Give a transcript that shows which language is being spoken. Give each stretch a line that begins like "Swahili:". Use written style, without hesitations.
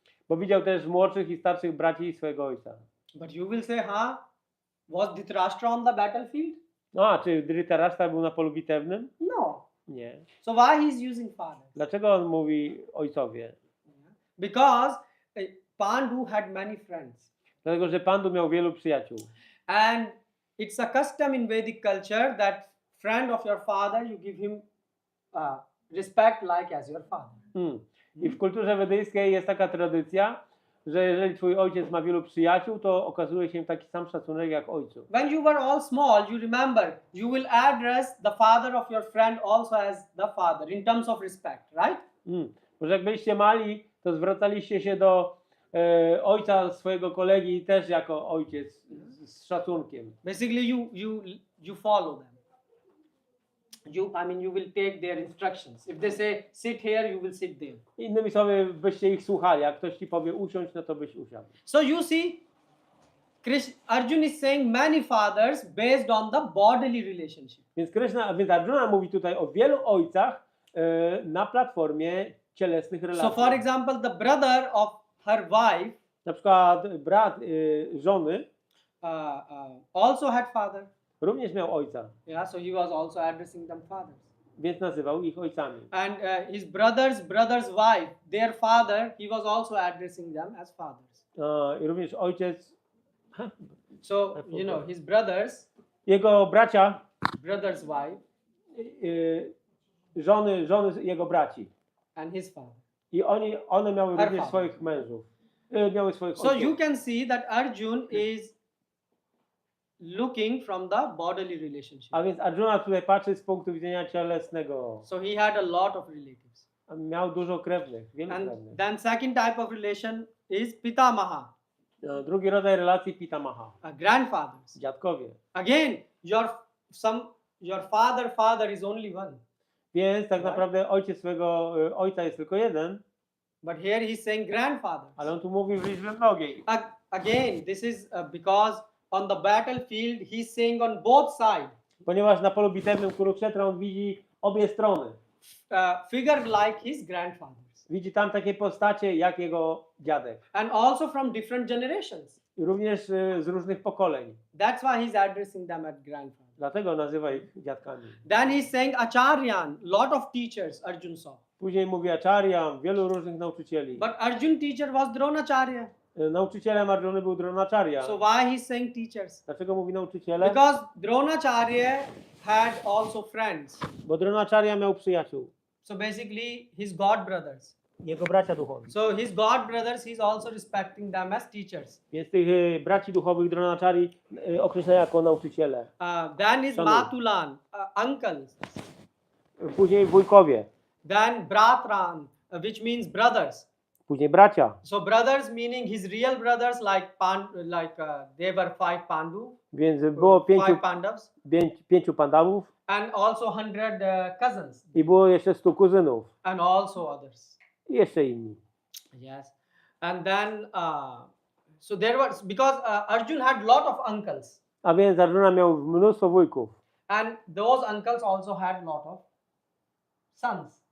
Polish: Bo widział też młodszych i starszych braci swojego ojca.
English: But you will say, was Dhritarashtra on the battlefield?
Polish: No, a czy Dhritarashtra był na polu bitewnym?
English: No.
Polish: Nie.
English: So why he's using fathers?
Polish: Dlaczego on mówi ojcowie?
English: Because Pandu had many friends.
Polish: Dlatego, że Pandu miał wielu przyjaciół.
English: And it's a custom in Vedic culture that friend of your father, you give him respect like as your father.
Polish: I w kulturze wedyjskiej jest taka tradycja, że jeżeli twój ojciec ma wielu przyjaciół, to okazuje się im taki sam szacunek jak ojcu.
English: When you were all small, you remember, you will address the father of your friend also as the father in terms of respect, right?
Polish: Może jak byliście mali, to zwracaliście się do ojca swojego kolegi też jako ojciec z szacunkiem.
English: Basically, you follow them. You will take their instructions. If they say sit here, you will sit there.
Polish: Innymi słowy, byście ich słuchali. Jak ktoś ci powie usiądź, no to byś usiadł.
English: So you see, Arjuna is saying many fathers based on the bodily relationship.
Polish: Więc Arjuna mówi tutaj o wielu ojcach na platformie cielesnych relacji.
English: So for example, the brother of her wife,
Polish: na przykład brat żony
English: also had father.
Polish: Również miał ojca.
English: Yeah, so he was also addressing them fathers.
Polish: Więc nazywał ich ojcami.
English: And his brother's wife, their father, he was also addressing them as fathers.
Polish: I również ojciec.
English: So his brothers.
Polish: Jego bracia.
English: Brother's wife.
Polish: Żony jego braci.
English: And his father.
Polish: I one miały
English: Her
Polish: również
English: father.
Polish: swoich mężów. Miały swoich
English: So
Polish: ojców.
English: you can see that Arjuna is looking from the bodily relationship.
Polish: A więc Arjuna tutaj patrzy z punktu widzenia cielesnego.
English: So he had a lot of relatives.
Polish: Miał dużo krewnych, wielu
English: And
Polish: krewnych.
English: then second type of relation is pitamaha.
Polish: Drugi rodzaj relacji pitamaha.
English: Grandfathers.
Polish: Dziadkowie.
English: Again, your father is only one.
Polish: Więc tak naprawdę ojciec swojego ojca jest tylko jeden.
English: But here he's saying grandfathers.
Polish: Ale on tu mówi w liczbie mnogiej.
English: Again, this is because on the battlefield he's saying on both sides.
Polish: Ponieważ na polu bitewnym Kurukshetra on widzi obie strony.
English: Figured like his grandfathers.
Polish: Widzi tam takie postacie jak jego dziadek.
English: And also from different generations.
Polish: I również z różnych pokoleń.
English: That's why he's addressing them as grandfathers.
Polish: Dlatego nazywa ich dziadkami.
English: Then he's saying acharyan, lot of teachers Arjuna saw.
Polish: Później mówi Acharya, wielu różnych nauczycieli.
English: But Arjun teacher was Dronacharya.
Polish: Nauczycielem Arjuny był Dronacharya.
English: So why he's saying teachers?
Polish: Dlaczego mówi nauczyciele?
English: Because Dronacharya had also friends.
Polish: Bo Dronacharya miał przyjaciół.
English: So basically his god brothers.
Polish: Jego bracia duchowi.
English: So his god brothers, he's also respecting them as teachers.
Polish: Więc tych braci duchowych Dronacharya określa jako nauczyciele.
English: Then his
Polish: Szanuj.
English: Matulan, uncles.
Polish: Później wujkowie.
English: Then Bratran, which means brothers.
Polish: Później bracia.
English: So brothers meaning his real brothers like they were 5 Pandu.
Polish: Więc było
English: 5 Pandavas.
Polish: pięciu pandawów
English: And also 100 cousins.
Polish: i było jeszcze 100 kuzynów.
English: And also others.
Polish: I jeszcze inni.
English: Yes. And then so there was, because Arjun had lot of uncles.
Polish: A więc Arjuna miał mnóstwo wujków.
English: And those uncles also had lot of sons.